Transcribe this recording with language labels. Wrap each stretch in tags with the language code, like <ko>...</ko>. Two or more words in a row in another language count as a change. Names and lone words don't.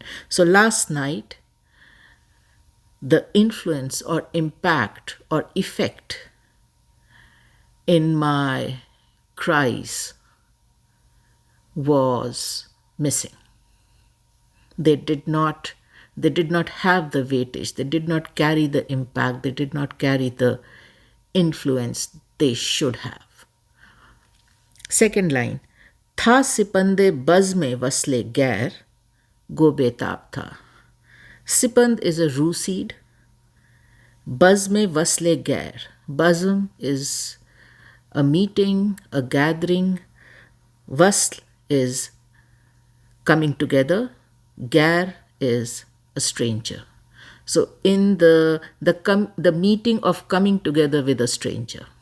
<en>So last night, the influence or impact or effect in my cries was missing. They did not have the weightage. They did not carry the impact. They did not carry the influence they should have. Second line,</en> <ur>تھا سپندِ بزمِ وصلِ غیر، گو بیتاب تھا.</ur> <en>Sipand is a rue seed.</en> <ur>بزمِ وصلِ غیر.</ur> <en>Bazm is a meeting, a gathering. Vasl is coming together. Ghair is a stranger. So in the meeting of coming together with a stranger.</en>